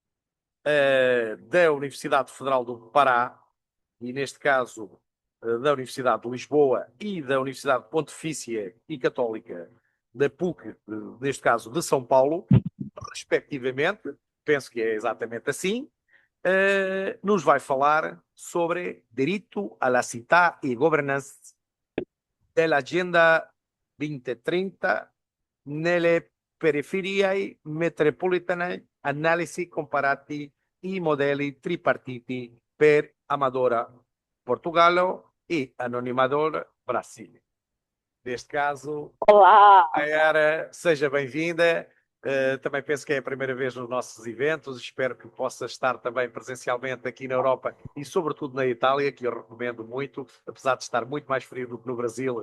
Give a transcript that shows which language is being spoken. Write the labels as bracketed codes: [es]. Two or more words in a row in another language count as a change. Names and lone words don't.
[pt] da Universidade Federal do Pará, e neste caso da Universidade de Lisboa e da Universidade Pontifícia e Católica da PUC, neste caso de São Paulo, respectivamente, penso que é exatamente assim, nos vai falar sobre direito [it] à la città e governance della Agenda 2030 nelle periferie metropolitane, analisi comparati e modelli tripartiti per Amadora, Portugal e Anonimador, Brasil. [pt] Neste caso, Olá, Ayara, seja bem-vinda. Também penso que é a primeira vez nos nossos eventos. Espero que possa estar também presencialmente aqui na Europa e, sobretudo, na Itália, que eu recomendo muito, apesar de estar muito mais frio do que no Brasil.